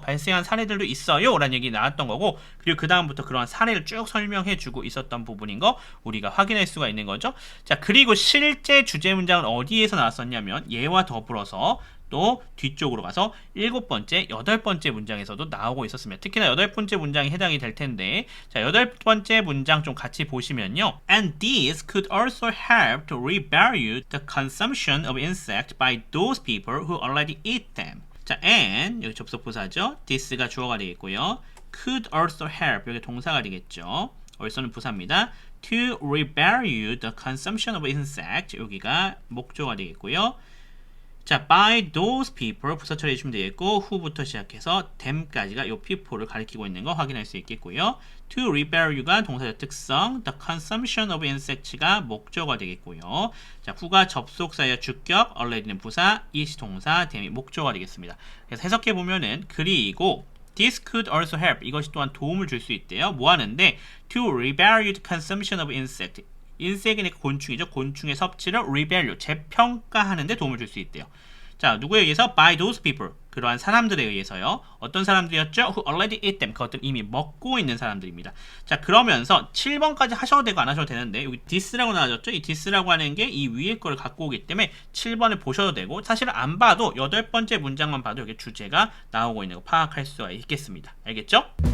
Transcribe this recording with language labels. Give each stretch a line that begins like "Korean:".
Korean: 발생한 사례들도 있어요. 라는 얘기 나왔던 거고 그리고 그 다음부터 그러한 사례를 쭉 설명해 주고 있었던 부분인 거 우리가 확인할 수가 있는 거죠. 자, 그리고 실제 주제 문장은 어디에서 나왔었냐면 얘와 더불어서 또 뒤쪽으로 가서 7번째, 8번째 문장에서도 나오고 있었습니다. 특히나 8번째 문장이 해당이 될 텐데 자, 8번째 문장 좀 같이 보시면요.
English: And these could also help to revalue the consumption of insects by those people who already eat them.
Korean: 자, and 여기 접속 부사죠. this가 주어가 되겠고요. could also help 여기 동사가 되겠죠. also는 부사입니다.
English: to revalue the consumption of insects
Korean: 여기가 목조가 되겠고요. 자, by those people 부사 처리해 주시면 되겠고 who부터 시작해서 them까지가 요 people를 가리키고 있는 거 확인할 수 있겠고요. to revalue가 동사의 특성, the consumption of insects가 목적어가 되겠고요. 자, who가 접속사의 주격, already는 부사, is 동사, them이 목적어가 되겠습니다. 그래서 해석해 보면은 그리고
English: this could also help
Korean: 이것이 또한 도움을 줄 수 있대요. 뭐 하는데
English: to revalue the consumption of insect
Korean: 인섹이니까 곤충이죠. 곤충의 섭취를 revalue, 재평가하는 데 도움을 줄 수 있대요. 자, 누구에 의해서?
English: by those people.
Korean: 그러한 사람들에 의해서요. 어떤 사람들이었죠?
English: Who already eat them.
Korean: 그것들 이미 먹고 있는 사람들입니다. 자, 그러면서 7번까지 하셔도 되고 안 하셔도 되는데 여기 this라고 나와졌죠? 이 this라고 하는 게 이 위에 거를 갖고 오기 때문에 7번을 보셔도 되고 사실은 안 봐도 8번째 문장만 봐도 여기 주제가 나오고 있는 거 파악할 수가 있겠습니다. 알겠죠?